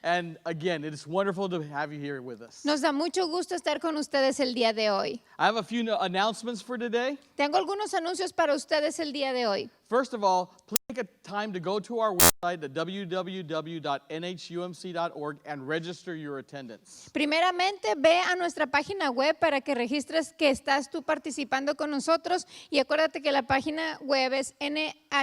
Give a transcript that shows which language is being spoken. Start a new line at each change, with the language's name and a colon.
English: And again, it is wonderful to have you here with us.
Spanish: Nos da mucho gusto estar con ustedes el día de hoy.
English: I have a few announcements for today.
Spanish: Tengo algunos anuncios para ustedes el día de hoy.
English: First of all, please take a time to go to our website at www.nhumc.org and register your attendance.
Spanish: Primeramente, ve a nuestra página web para que registres que estás tú participando con nosotros y acuérdate que la página web es nhumc.org.